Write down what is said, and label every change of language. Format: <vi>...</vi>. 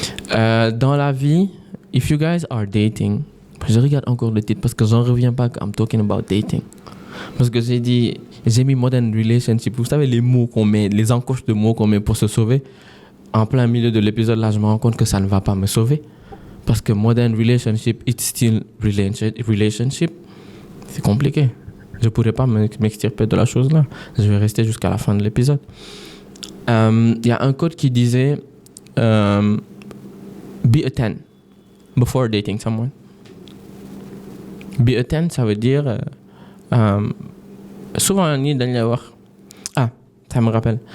<fr>Dans la vie,</fr> <en>if you guys are dating,</en> <fr>je regarde encore le titre parce que j'en reviens pas</fr> <en>I'm talking about dating.</en> <fr>Parce que j'ai mis modern relationship. Vous savez les mots qu'on met, les encoches de mots qu'on met pour se sauver. En plein milieu de l'épisode là, je me rends compte que ça ne va pas me sauver.</fr> <en>Parce que modern relationship, it's still relationship.</en> <fr>C'est compliqué. Je ne pourrais pas m'extirper de la chose là. Je vais rester jusqu'à la fin de l'épisode. Y a un code qui disait</fr> <en>be a 10 before dating someone.</en> <fr>Be a 10, ça veut dire souvent</fr> <wo>ni dañ lay wax</wo> <fr>ça me rappelle.</fr>